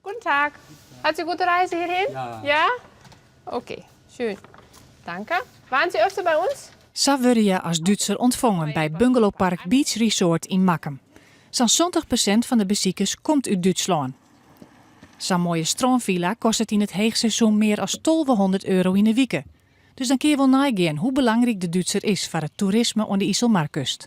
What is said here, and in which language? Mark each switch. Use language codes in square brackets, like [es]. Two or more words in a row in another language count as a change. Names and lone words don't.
[de] Guten Tag. Hat Sie gute Reise hierhin? Ja. Ja? Okay, schön. Danke. Waren Sie öfter [nl] bij ons? Zo word je als Duitser ontvangen bij Bungalowpark Beach Resort in Makkum. Zo'n 70% van de bezoekers komt uit Duitsland. Zo'n mooie strandvilla kost het in het heegseizoen meer dan 1200 euro in de week. Dus dan kun je wel nagaan hoe belangrijk de Duitser is voor het toerisme aan de IJsselmeerkust.